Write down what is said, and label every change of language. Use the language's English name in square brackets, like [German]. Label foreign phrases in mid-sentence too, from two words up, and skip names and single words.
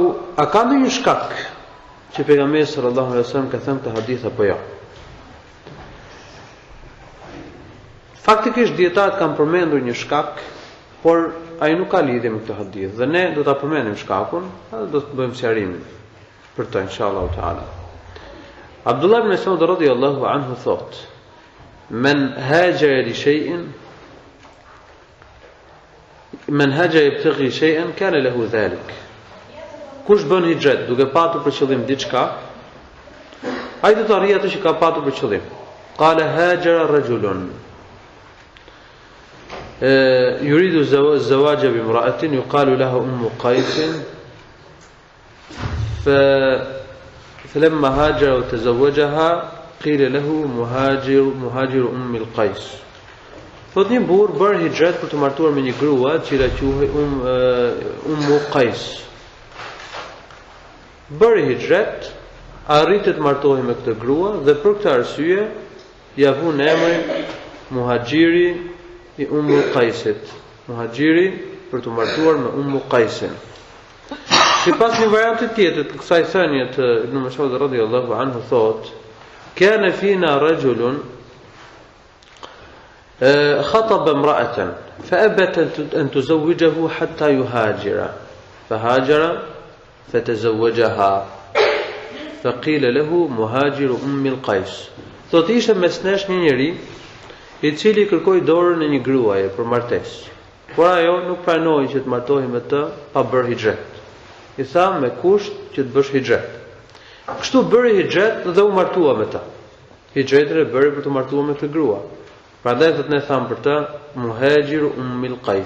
[Albanian] A ka ndonjë shkak që pejgamberi [Arabic] صلى الله عليه وسلم [Albanian] ka thënë këtë hadith apo jo? Faktikisht dietarët kanë përmendur një shkak, por ai nuk ka lidhje me këtë hadith. Dhe ne do ta përmendim shkakun, edhe do të bëjmë sqarimin për të [Arabic] إن شاء الله تعالى. [Albanian] Abdullah ibn Mas'ud [Arabic] رضي الله عنه thot: "من هاجر لشيء من هاجر يبتغي شيئا كان له ذلك." [Albanian] Kush bën hijret duke patur për qëllim diçka, ai do të arrijë atë që ka patur për qëllim. [Arabic] قال هاجر رجل يريد الزواج بامرأة يقال لها أم قيس فلما هاجر وتزوجها قيل له مهاجر أم قيس. [Albanian] Thot një burr bërë hijret për të martuar me një grua e cila quhej Ummu Qais. Bëri hijret, arriti të martohej me këtë grua dhe për këtë arsye ja vun emrin muhajiri i Ummu Qaisit. Muhajiri për të martuar me Ummu Qaisin. Sipas një varianti tjetër të kësaj thënie të Ibn Mas'ud [Arabic] رضي الله عنه [Albanian] thot: [Arabic] "كان فينا رجل خطب امرأة فأبت أن تزوجه حتى يهاجر فهاجر فتزوجها فقيل له مهاجر أم القيس." [Albanian] Thot ishte mes nesh një njeri i cili kërkoi dorën e një gruaje për martesë, por ajo nuk pranoi që të martohej me të pa bërë hijret. I tha me kusht që të bësh hijret. Kështu bëri hijret dhe u martua me të. Hijretën e bëri për të martuar me këtë grua. Prandaj thot ne tham për të [Arabic] مهاجر أم قيس.